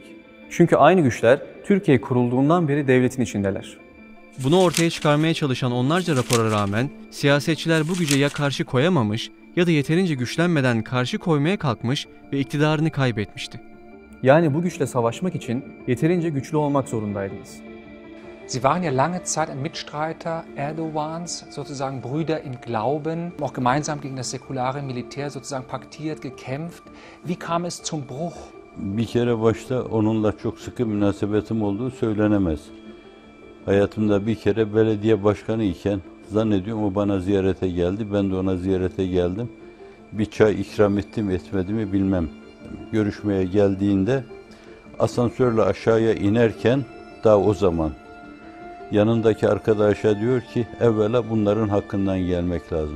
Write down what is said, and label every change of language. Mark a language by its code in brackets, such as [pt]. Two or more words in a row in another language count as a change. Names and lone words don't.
[tr] Çünkü aynı güçler Türkiye kurulduğundan beri devletin içindeler. Bunu ortaya çıkarmaya çalışan onlarca rapora rağmen siyasetçiler bu güce ya karşı koyamamış ya da yeterince güçlenmeden karşı koymaya kalkmış ve iktidarını kaybetmişti. Yani bu güçle savaşmak için yeterince güçlü olmak zorundaydınız. [de] Sie waren ja lange Zeit ein Mitstreiter Erdogans, sozusagen Brüder in Glauben, auch gemeinsam gegen das säkulare Militär sozusagen paktiert, gekämpft. Wie kam es zum Bruch? [tr] Bir kere başta onunla çok sıkı münasebetim olduğu söylenemez. Hayatımda bir kere belediye başkanı iken zannediyorum o bana ziyarete geldi, ben de ona ziyarete geldim. Bir çay ikram ettim etmedi mi bilmem. Görüşmeye geldiğinde asansörle aşağıya inerken daha o zaman yanındaki arkadaşa diyor ki evvela bunların hakkından gelmek lazım.